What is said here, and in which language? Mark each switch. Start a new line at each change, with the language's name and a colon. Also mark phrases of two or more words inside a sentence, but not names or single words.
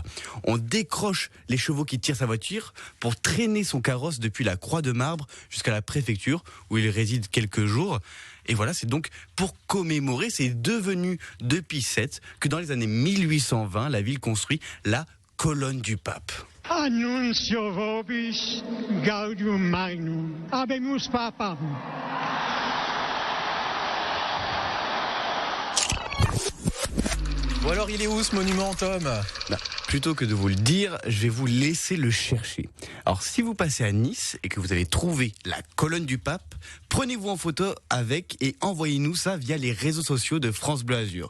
French: On décroche les chevaux qui tirent sa voiture pour traîner son carrosse depuis la Croix de Marbre jusqu'à la préfecture où il réside quelques jours. Et voilà, c'est donc pour commémorer ces 2 venues de Pie VII que dans les années 1820, la ville construit la colonne du pape.
Latin: Annuncio vobis gaudium magnum, habemus papam.
French: Bon alors il est où ce monument, Tom ? Plutôt que de vous le dire, je vais vous laisser le chercher. Alors si vous passez à Nice et que vous avez trouvé la colonne du pape, prenez-vous en photo avec et envoyez-nous ça via les réseaux sociaux de France Bleu Azur.